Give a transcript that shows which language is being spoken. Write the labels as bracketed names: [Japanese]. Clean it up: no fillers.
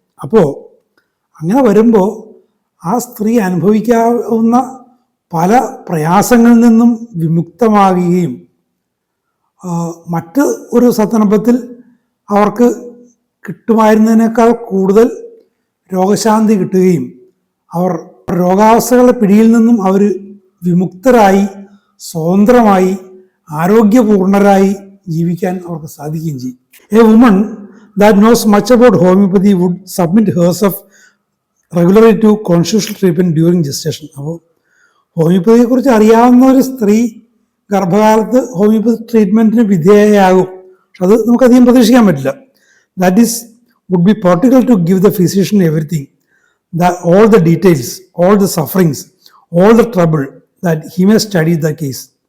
[Malayalam] അപ്പോൾ അങ്ങനെ വരുമ്പോൾ ആ സ്ത്രീ അനുഭവിക്കാവുന്ന പല പ്രയാസങ്ങളിൽ നിന്നും വിമുക്തമാകുകയും മറ്റ് ഒരു സന്ദർഭത്തിൽ അവർക്ക് കിട്ടുമായിരുന്നതിനേക്കാൾ കൂടുതൽ രോഗശാന്തി കിട്ടുകയും അവർ രോഗാവസ്ഥകളുടെ പിടിയിൽ നിന്നും അവർ വിമുക്തരായി സ്വതന്ത്രമായി ആരോഗ്യപൂർണരായി ജീവിക്കാൻ അവർക്ക് സാധിക്കുകയും ചെയ്യും. [English] A woman that knows much about homeopathy would submit herself regularly to constitutional treatment during gestation. [Malayalam] അപ്പോൾ ഹോമിയോപ്പതിയെക്കുറിച്ച് അറിയാവുന്ന ഒരു സ്ത്രീ ഗർഭകാലത്ത് ഹോമിയോപ്പതി ട്രീറ്റ്മെൻറ്റിന് വിധേയയാകും. പക്ഷെ അത് നമുക്കധികം പ്രതീക്ഷിക്കാൻ പറ്റില്ല. [English] That is would be particular to give the physician everything, that all the details, all the sufferings, all the trouble, that he may study the case.